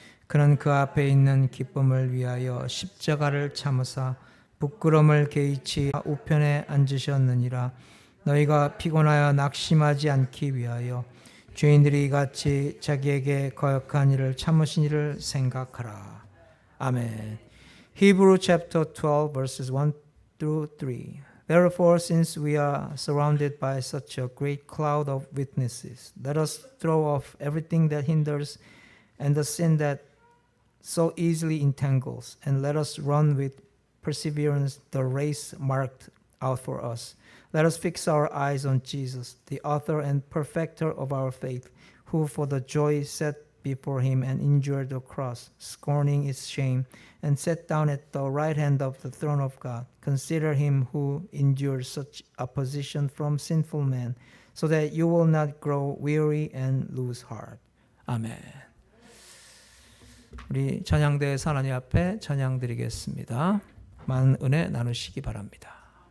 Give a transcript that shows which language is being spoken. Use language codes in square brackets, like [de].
[ko] 그는 그 앞에 있는 기쁨을 위하여 십자가를 참으사 부끄러움을 개의치 우편에 앉으셨느니라. 너희가 피곤하여 낙심하지 않기 위하여 죄인들이 같이 자기에게 거역한 일을 참으신 일을 생각하라. 아멘. [en] Hebrew chapter 12 verses 1 through 3. Therefore, since we are surrounded by such a great cloud of witnesses, let us throw off everything that hinders and the sin that so easily entangles, and let us run with perseverance the race marked out for us. Let us fix our eyes on Jesus, the author and perfecter of our faith, who for the joy set before him and endured the cross, scorning its shame, and sat down at the right hand of the throne of God. Consider him who endured such opposition from sinful men, so that you will not grow weary and lose heart. [ko] 아멘. 우리 찬양대에서 하나님 앞에 찬양 드리겠습니다. 많은 은혜 나누시기 바랍니다.